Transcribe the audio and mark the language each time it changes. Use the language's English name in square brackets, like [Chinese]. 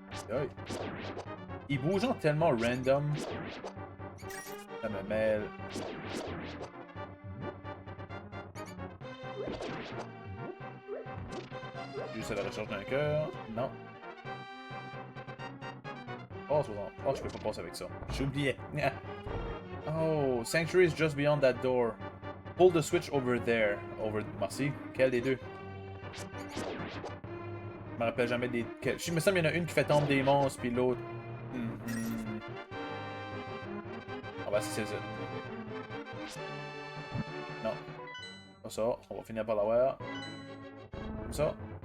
[French] Aïe. Ils bougent tellement random. Ça me mêle. Juste à la recherche d'un cœur. Non. Oh, 60. Oh, je peux pas passer avec ça. J'oubliais. [English] Oh, Sanctuary is just beyond that door. Pull the switch over there. [French] Over... Merci. Quel des deux? Je me rappelle jamais des... Je me semble qu'il y en a une qui fait tomber des monstres, puis l'autre... On va essayer ça. Non. Pas ça. On va finir par l'avoir. Comme ça.